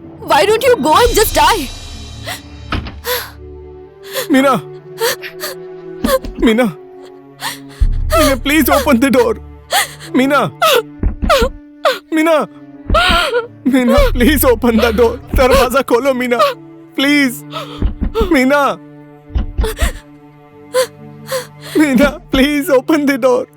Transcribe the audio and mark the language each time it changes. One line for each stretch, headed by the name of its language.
English: Why don't you go and just die? Meena, Meena, Meena, please open the door. Meena, Meena, Meena, please open the door.
Hindi: दरवाजा खोलो Meena,
English: please. Meena, Meena, please open the door.